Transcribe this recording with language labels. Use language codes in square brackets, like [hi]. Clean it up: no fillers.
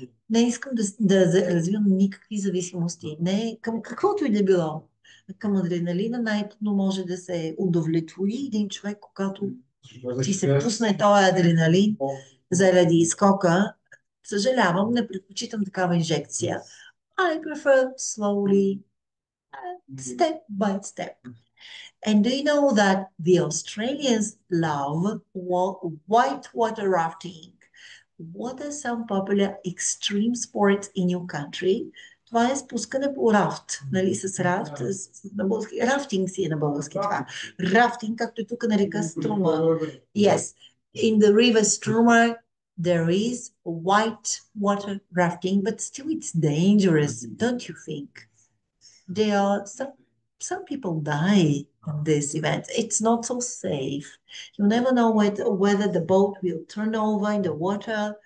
[bg] Не искам да развивам никакви зависимости. Не към каквото и да било. Към адреналина най-трудно може да се удовлетвори един човек, когато ти се пусне този адреналин заради изскока. Съжалявам, не предпочитам такава инжекция. [en] I prefer slowly, step by step. And do you know that the Australians love whitewater rafting? What are some popular extreme sports in your country? [bg] Това е спускане по рафт, нали, с рафт, на български, рафтинг си е на български това. Рафтинг, както и тук на река Струма. [en] Yes, in the river Struma, there is white water rafting, but still it's dangerous, don't you think? There are some people die in this event. It's not so safe. You never know whether the boat will turn over in the water.